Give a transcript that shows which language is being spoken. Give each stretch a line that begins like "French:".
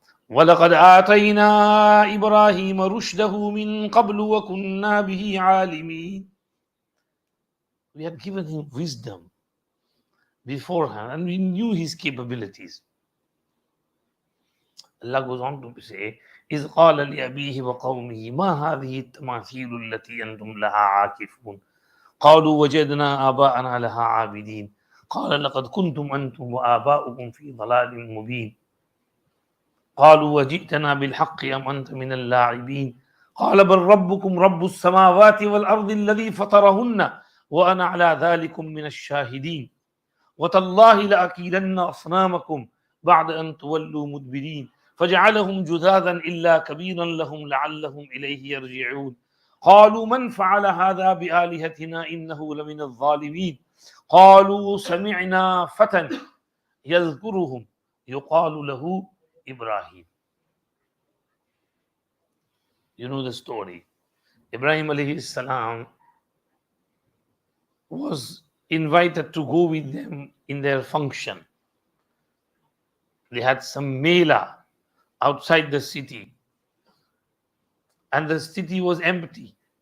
Arabic: وَلَقَدْ آتَيْنَا إِبْرَاهِيمَ رُشْدَهُ مِنْ قَبْلُ وَكُنَّا بِهِ عَالِمِينَ.
English: We had given him wisdom beforehand, and we knew his capabilities. Allah goes on to say,
Arabic: إِذْ قَالَ لِأَبِيهِ وَقَوْمِهِ مَا هَذِهِ التَّمَاثِيلُ الَّتِي أَنْتُمْ لَهَا عَاكِفُونَ قَالُوا وَجَدْنَا آبَاءَنَا لَهَا عَابِدِينَ قَالَ لَقَدْ كُنْتُمْ أَنْتُمْ وَآبَاؤُكُمْ فِي ضَلَالٍ مُبِينٍ قالوا وجئتنا بالحق أم أنت من اللاعبين قال بل ربكم رب السماوات والأرض الذي فطرهن وأنا على ذلك من الشاهدين وتالله لأكيدن أصنامكم بعد أن تولوا مدبرين فجعلهم جذاذا إلا كبيرا لهم لعلهم إليه يرجعون قالوا من فعل هذا بآلهتنا إنه لمن الظالمين قالوا سمعنا فتى يذكرهم يقال له Ibrahim.
English: You know the story. Ibrahim alayhi salam was invited to go with them in their function. They had some mela outside the city, and the city was empty.